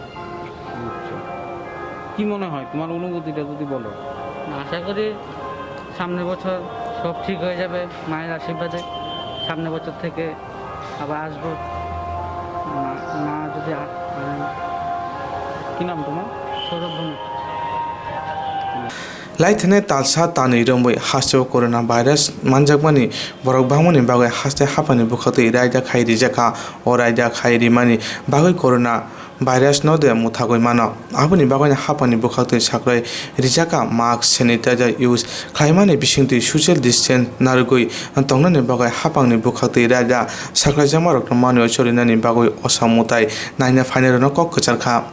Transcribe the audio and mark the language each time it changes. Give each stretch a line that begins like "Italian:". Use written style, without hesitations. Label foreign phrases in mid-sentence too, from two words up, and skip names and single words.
Bangla: আচ্ছা, কি মনে হয় তোমার অনুভূতিটা যদি বলো? আশা করি সামনের বছর সব ঠিক হয়ে যাবে মায়ের আশীর্বাদে। সামনের বছর থেকে আবার আসবো। মা যদি কি নাম তোমার? সৌরভ ভূমি।
Kok Borok: लाइथाने तालसा तानै रंबै हास्टेव कोरोना भाइरास मानजाकमानि बरक बांमनि बागै हास्ते हापानि बुखाते रायदा खायरि जाका ओ रायदा खायरि मानि बागै कोरोना भाइरास नदे मुथागै मानो आबनि बागैनि हापानि बुखाते साख्रै रिजाका
English: mask sanitizer use
Kok Borok: खायमानि बिसिंति
English: social distance
Kok Borok: नारगै तंनानि बागै हापांनि बुखाते रायदा साख्रै जामारक मानि चरिनानि बागै असामुताय नायना फाइनेरनो कक कचारखा